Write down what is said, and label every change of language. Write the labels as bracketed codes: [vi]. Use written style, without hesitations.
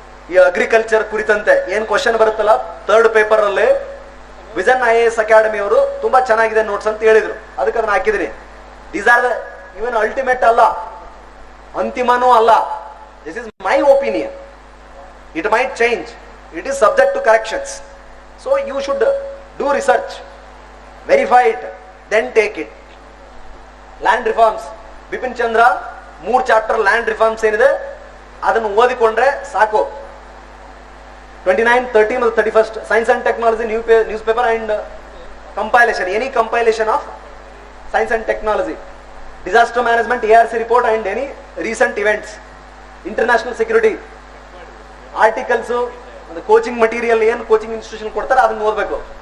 [kn] ಈ ಅಗ್ರಿಕಲ್ಚರ್ ಕುರಿತಂತೆ ಏನ್ ಕ್ವಶನ್ ಬರುತ್ತಲ್ಲ ಥರ್ಡ್ ಪೇಪರ್ ಅಲ್ಲಿ, ವಿಜನ್ IAS ಅಕಾಡೆಮಿ ಅವರು ತುಂಬಾ ಚೆನ್ನಾಗಿದೆ ನೋಟ್ಸ್ ಅಂತ ಹೇಳಿದ್ರು, ಅದಕ್ಕೆ ಅದನ್ನ ಹಾಕಿದೀನಿ. [en] these are the even ultimate [kn] ಅಲ್ಲ, ಅಂತಿಮನೂ ಅಲ್ಲ. [en] This is my opinion. It might change. It is subject to corrections. So you should do research, verify it, then take it. [kn] Land reforms, Bipin Chandra 3 chapter land reforms ಏನಿದೆ ಅದನ್ನು ಓದಿಕೊಂಡ್ರೆ ಸಾಕು. [en] 29, 30 ಮತ್ತು 31 science and technology, newspaper and compilation, any compilation of science and technology, disaster management, ARC report and any recent events, international security, articles, coaching material, [kn] ಏನು coaching institution ಕೊಡ್ತಾರೆ ಅದನ್ನ ಓದಬೇಕು.